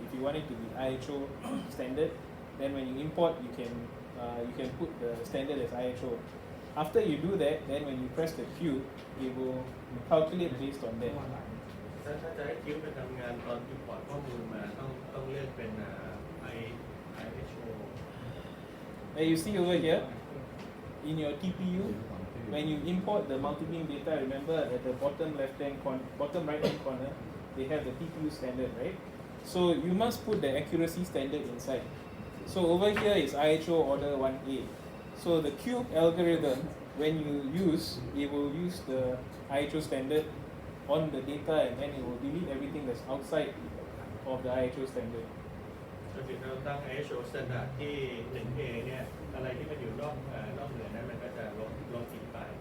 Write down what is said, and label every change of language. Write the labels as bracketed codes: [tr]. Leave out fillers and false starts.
[en] If you want it to be IHO standard, then when you import, you can put the standard as IHO. After you do that, then when you press the cube, it will calculate based on that. [th] ถ้าจะให้คิวไปทำงานตอน import ข้อมูลมาต้องเลือกเป็น IHO. [en] And you see over here, in your TPU, when you import the multi-beam data, remember at the bottom right hand corner, they have the TPU standard, right? So you must put the accuracy standard inside. So over here is IHO order 1A. So the cube algorithm, when you use, it will use the IHO standard on the data, and then it will delete everything that's outside of the IHO standard. [th] ก็คือเราตั้ง IHO standard ที่ 1A เนี่ยอะไรที่มันอยู่นอกเหนือนั้นมันก็จะลดทิ้งไป